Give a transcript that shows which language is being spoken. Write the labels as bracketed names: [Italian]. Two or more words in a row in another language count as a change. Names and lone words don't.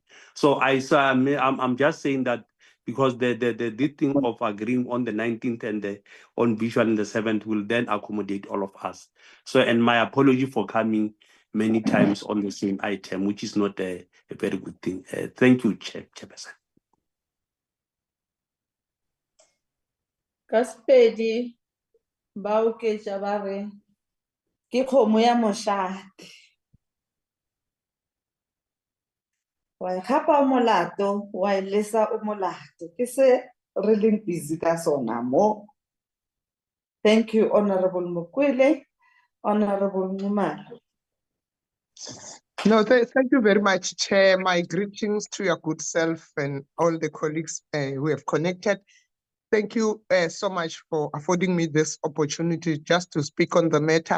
[English] So I'm just saying that, because the thing of agreeing on the 19th and on visual on the 7th will then accommodate all of us. So, and my apology for coming many times on the same item, which is not a very good thing. Thank you, Chairperson. [Northern Sotho] Kaspedi ba oketša ba re ke kgomo ya mošate. Wa e gapa o molato, wa e lesa o molato. Ke se re leng busy ka sona mo. [English] Thank you, Honorable Mokwele. Honorable Numalo. No, thank you very much, Chair. My greetings to your good self and all the colleagues who have connected. Thank you so much for affording me this opportunity just to speak on the matter.